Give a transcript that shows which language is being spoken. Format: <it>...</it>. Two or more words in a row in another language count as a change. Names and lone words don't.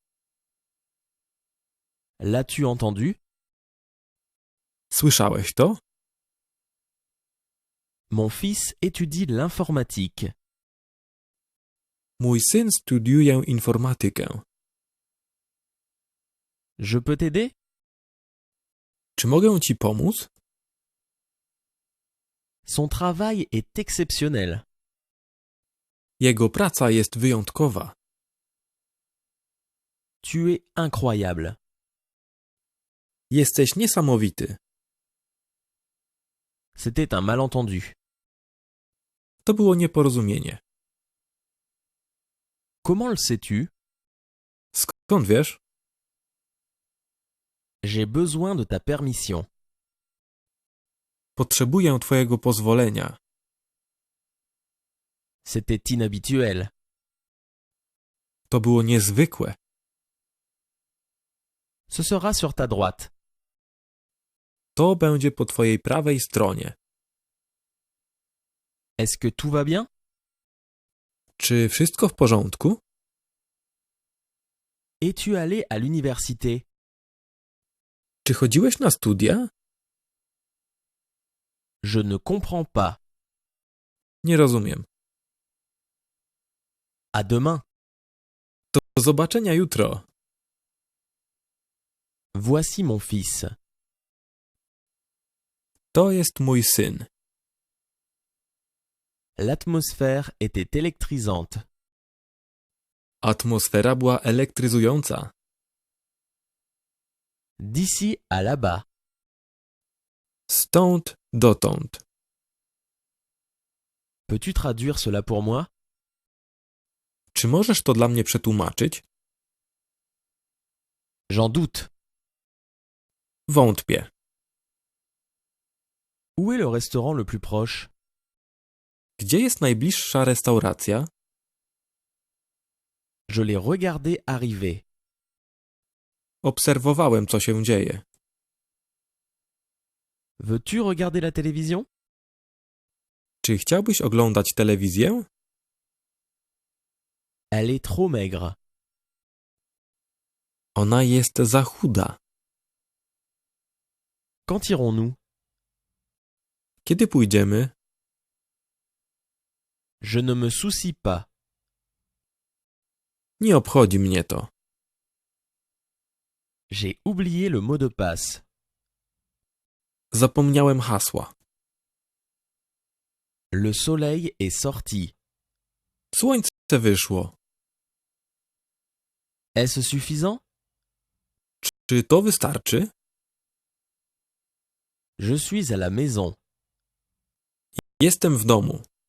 <fr>L'as-tu entendu?</fr> <pl>Słyszałeś to?</pl> <fr>Mon fils étudie l'informatique.</fr> <pl>Mój syn studiuje informatykę.</pl> <fr>Je peux t'aider?</fr> <pl>Czy mogę ci pomóc?</pl> <fr>Son travail est exceptionnel.</fr> <pl>Jego praca jest wyjątkowa.</pl> <fr>Tu es incroyable.</fr> <pl>Jesteś niesamowity.</pl> <fr>C'était un malentendu.</fr> <pl>To było nieporozumienie.</pl> <fr>Comment le sais-tu?</fr> <pl>Skąd wiesz?</pl> <fr>J'ai besoin de ta permission.</fr> <pl>Potrzebuję twojego pozwolenia.</pl> <fr>C'était inhabituel.</fr> <pl>To było niezwykłe.</pl> <fr>Ce sera sur ta droite.</fr> <pl>To będzie po twojej prawej stronie.</pl> <fr>Est-ce que tout va bien?</fr> <pl>Czy wszystko w porządku?</pl> <fr>Es-tu allé à l'université?</fr> <pl>Czy chodziłeś na studia?</pl> <fr>Je ne comprends pas.</fr> <pl>Nie rozumiem.</pl> <fr>À demain.</fr> <pl>Do zobaczenia jutro.</pl> <fr>Voici mon fils.</fr> <pl>To jest mój syn.</pl> <fr>L'atmosphère était électrisante.</fr> <pl>Atmosfera była elektryzująca.</pl> <fr>D'ici à là-bas.</fr> <pl>Stąd dotąd.</pl> <fr>Peux-tu traduire cela pour moi?</fr> <pl>Czy możesz to dla mnie przetłumaczyć?</pl> <fr>J'en doute.</fr> <pl>Wątpię.</pl> <fr>Où est le restaurant le plus proche?</fr> <pl>Gdzie jest najbliższa restauracja?</pl> <fr>Je l'ai regardé arriver.</fr> <pl>Obserwowałem, co się dzieje.</pl> <fr>Veux-tu regarder la télévision?</fr> <pl>Czy chciałbyś oglądać telewizję?</pl> <fr>Elle est trop maigre.</fr> <pl>Ona jest za chuda.</pl> <fr>Quand irons-nous?</fr> <pl>Kiedy pójdziemy?</pl> <fr>Je ne me soucie pas.</fr> <pl>Nie obchodzi mnie to.</pl> <fr>J'ai oublié le mot de passe.</fr> <pl>Zapomniałem hasła.</pl> <fr>Le soleil est sorti.</fr> <pl>Słońce wyszło.</pl> <fr>Est-ce suffisant?</fr> <pl>Czy to wystarczy?</pl> <fr>Je suis à la maison.</fr> <pl>Jestem w domu.</pl>